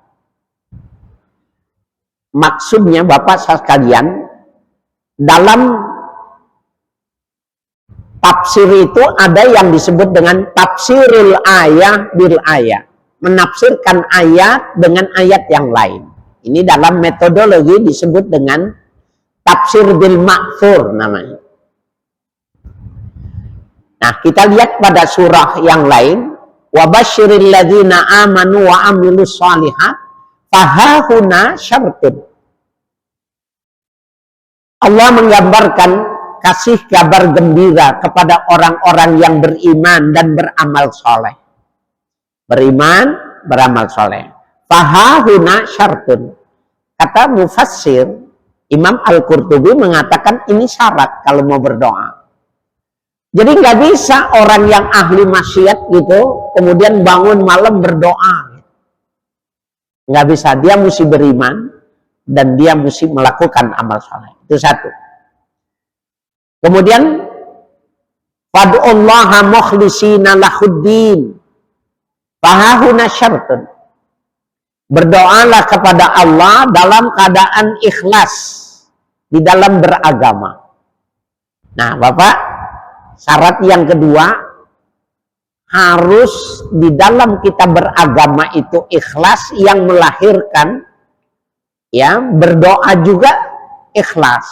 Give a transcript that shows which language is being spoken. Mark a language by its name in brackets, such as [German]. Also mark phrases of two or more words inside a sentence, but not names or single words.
[Indonesian] Maksudnya Bapak sekalian, dalam tafsir itu ada yang disebut dengan [Arabic] تفسير الآية بالآية. [Indonesian] Menafsirkan ayat dengan ayat yang lain. Ini dalam metodologi disebut dengan [Arabic] تفسير بالمأثور [Indonesian] namanya. Nah, kita lihat pada surah yang lain, [Arabic] وبشر الذين آمنوا وعملوا الصالحات فهاهنا شرط. [Indonesian] Allah menggambarkan kasih kabar gembira kepada orang-orang yang beriman dan beramal soleh. Beriman, beramal soleh. [Arabic] فهاهنا شرط. [Indonesian] Kata mufassir, Imam Al-Qurtubi mengatakan ini syarat kalau mau berdoa. Jadi nggak bisa orang yang ahli maksiat gitu, kemudian bangun malam berdoa. Nggak bisa, dia mesti beriman dan dia mesti melakukan amal soleh. Itu satu. Kemudian, [Arabic] فادعوا الله مخلصين له الدين. فهاهنا شرط. [Indonesian] Berdoalah kepada Allah dalam keadaan ikhlas di dalam beragama. Nah, Bapak, syarat yang kedua, harus di dalam kita beragama itu ikhlas yang melahirkan, ya, berdoa juga ikhlas.